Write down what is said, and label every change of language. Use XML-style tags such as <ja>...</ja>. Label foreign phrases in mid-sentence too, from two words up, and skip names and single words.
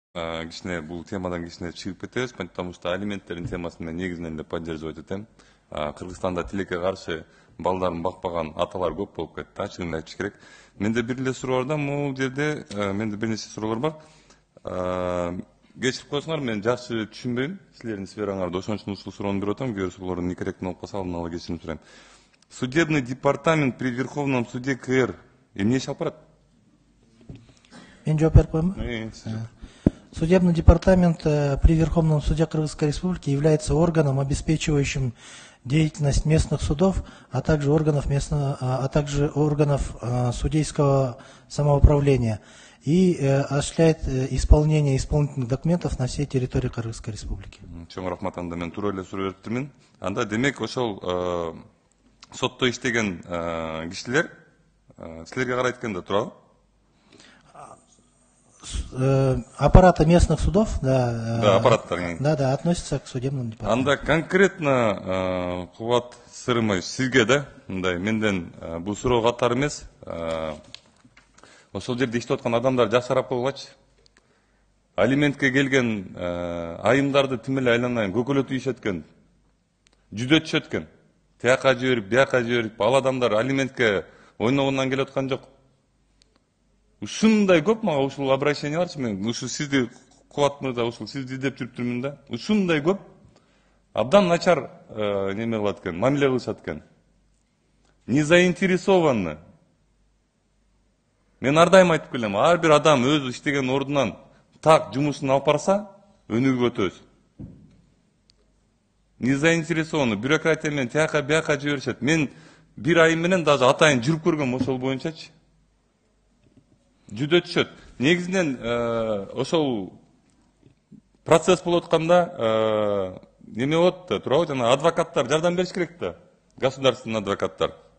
<ky>кичине бул темадан кичине чыгып кетебиз, потому что алименттердин темасын мен негизинен эле поддерживать этем. Кыргызстанда тилекке каршы балдарын бакпаган аталар көп болуп кетти, ачыгын айтыш керек. Менде бир эле суроо бар да, бул жерде менде бир нече суроолор бар. Кечирип коесуңар, мен жакшы түшүнбөйм силердин сфераңарда, ошон үчүн ушул суроону берип атам. Кээ бир суроолор некорректный болуп калса, алдын ала кечирим сурайм.</ky> <ru>Судебный департамент при Верховном суде КР</ru> <ky>эмне иш алып барат? Мен жооп берип коеюнбу?</ky> <ru>Судебный департамент при Верховном суде Кыргызской Республики является органом, обеспечивающим деятельность местных судов, а также органов судейского самоуправления и осуществляет исполнение исполнительных документов на всей территории Кыргызской Республики.</ru> <ky>Чоң рахмат, анда мен туура эле суроо бериптирмин. Анда демек ошол сотто иштеген кишилер силерге карайт экен да, туурабы?</ky> <ru>Аппараты местных судов, да,</ru> <ky>аппараттар,</ky> <ru>да, относятся к судебному департаменту.</ru> <ky>Анда конкретно Кубат Сырымович, сизге да, мындай менден бул суроо катары эмес, ошол жерде иштеп аткан адамдар жакшы карап койгулачы. Алиментке келген айымдарды тим эле айланайын көкөлөтүп ийишет экен, жүдөтүшөт экен. Тияка жиберип, бияка жиберип, ал адамдар алиментке ойногондон келип аткан жок. Ушундай көп мага ушул обращенияларчы, мен ушу сизди Кубат мырза, ушул сизди издеп жүрүптүрмүн да. Ушундай көп абдан начар неме кылат экен, мамиле кылышат экен.</ky> <ru>Не заинтересованы.</ru> <ky>Мен ар дайым айтып келем, ар бир адам өзү иштеген ордунан так жумушун алып барса, өнүгүп өтөбүз.</ky> <ru>Не заинтересованы,</ru> <ky>бюрократия менен тияка бияка жиберишет. Мен бир ай менен даже атайын жүрүп көргөм ошол боюнчачы. Жүдөтүшөт. Негизинен ошол процесс болуп атканда неме болот да, туурабы? Жана адвокаттар жардам бериш керек да. Государственный адвокаттар.</ky>